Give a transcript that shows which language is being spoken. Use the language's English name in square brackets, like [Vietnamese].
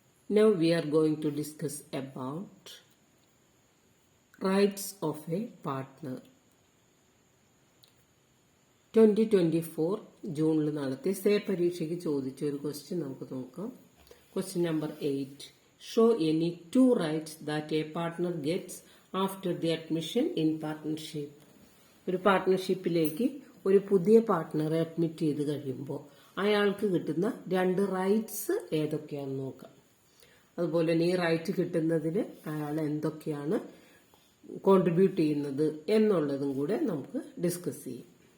[English] Now we are going to discuss about rights of a partner. [Malayalam] 2024 ജൂണിൽ നടത്തിയ say പരീക്ഷയ്ക്ക് ചോദിച്ച ഒരു ക്വസ്റ്റ്യൻ നമുക്ക് നോക്കാം. [English] Question number 8. Show any two rights that a partner gets after the admission in partnership. [Malayalam] ഒരു പാർട്ട്ണർഷിപ്പിലേക്ക് ഒരു പുതിയ പാർട്ട്ണറെ അഡ്മിറ്റ് ചെയ്ത് കഴിയുമ്പോൾ അയാൾക്ക് കിട്ടുന്ന രണ്ട് റൈറ്റ്സ് ഏതൊക്കെയാണെന്ന് നോക്കാം. അതുപോലെ തന്നെ ഈ റൈറ്റ് കിട്ടുന്നതിന് അയാൾ എന്തൊക്കെയാണ് കോൺട്രിബ്യൂട്ട് ചെയ്യുന്നത് എന്നുള്ളതും കൂടെ നമുക്ക് ഡിസ്കസ് ചെയ്യാം.